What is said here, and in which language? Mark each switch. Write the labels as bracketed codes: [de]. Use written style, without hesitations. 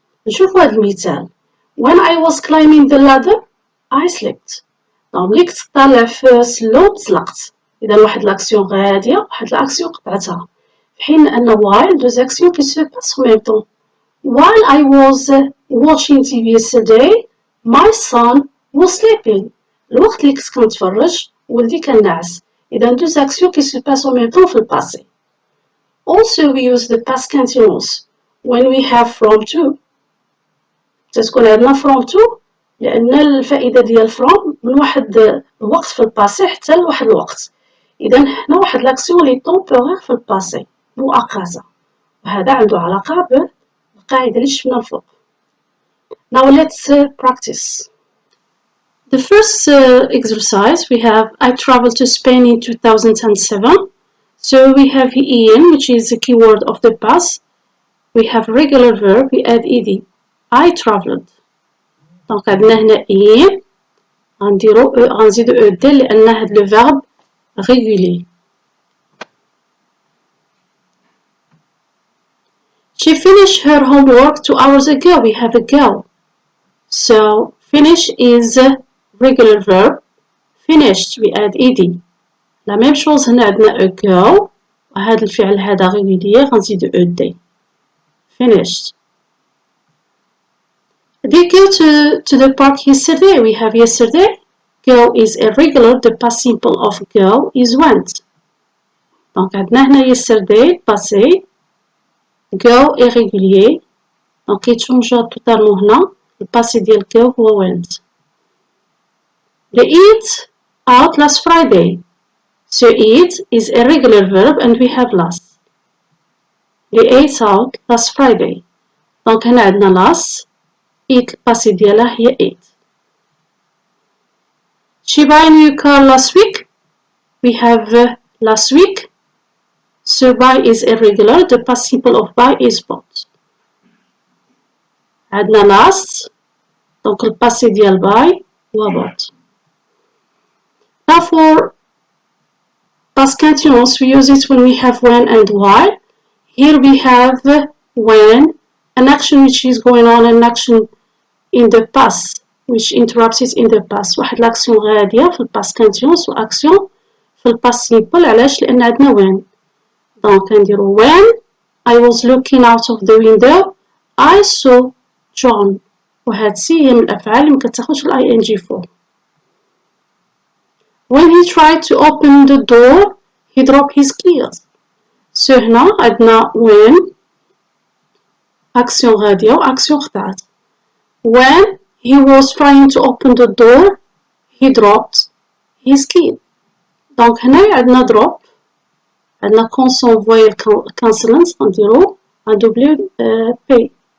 [ar] نشوفو هاد المثال. [en] When I was climbing the ladder I slipped. [ar] دونك ملي كنت طالع في السلم تزلقت. إذا واحد لاكسيون غادية واحد لاكسيون قطعتها، في حين أن while دوز أكسيون كي سو باس أو ميم طون. [en] While I was watching TV yesterday my son was sleeping. [ar] الوقت اللي كنت كنتفرج ولدي كان ناعس. إذا دوز أكسيون كي سو باس أو ميم طون في الباسي. [en] Also we use the past continuous when we have from to. [ar] تتكون عندنا from to لأن الفائدة ديال from من واحد الوقت في الباسي حتى لواحد الوقت. إذا هنا واحد لاكسيون لي طومبوغيغ في الباسي مؤقتة، وهذا عنده علاقة بالقاعدة اللي شفنا الفوق. [en] Now let's practice. The first exercise we have I traveled to Spain in 2007. So we have in, which is the keyword of the past. We have regular verb, we add ed. I traveled. [ar] دونك عندنا هنا in غنزيدو ed لأن هاد لو verb régulier. [en] She finished her homework 2 hours ago. We have ago. So finish is a regular verb. Finished we add ed. [fr] La même chose [ar] هنا عندنا ago وهذا الفعل هذا régulier غنزيدو ed. Finished. [en] They go to the park yesterday. We have yesterday. Go is irregular. The past simple of go is went. Donc [ar] عندنا هنا [en] yesterday passé. [fr] Go irrégulier. [ar] Donc يتشونجا توتالمون هنا. الباسي ديال go هو went. [en] They eat out last Friday. So eat is a regular verb and we have last. They ate out last Friday. [ar] Donc هنا عندنا [en] last. [ar] eat الباسي ديالها هي ate. [en] She buy a new car last week. We have last week. So buy is irregular. The past simple of buy is bought. [ar] عندنا last. Donc الباسي ديال [en] buy هو bought. Now for past continuous we use it when we have when and while. Here we have when, an action which is going on, an action in the past which interrupts it in the past. [ar] واحد l'action غادية في الباست continuous و action في الباست simple. علاش؟ لأن عندنا when. دونك نديرو [en] when I was looking out of the window I saw John. [ar] وهاد سي هي من الأفعال اللي مكتاخدش ال ing فوق. [en] When he tried to open the door he dropped his keys. [ar] سو هنا عندنا when action غادية و action خدعت. [en] When he was trying to open the door he dropped his key. [ar] دونك هنا عندنا drop، عندنا consonant voyel consonant نديرو ندوبليو P.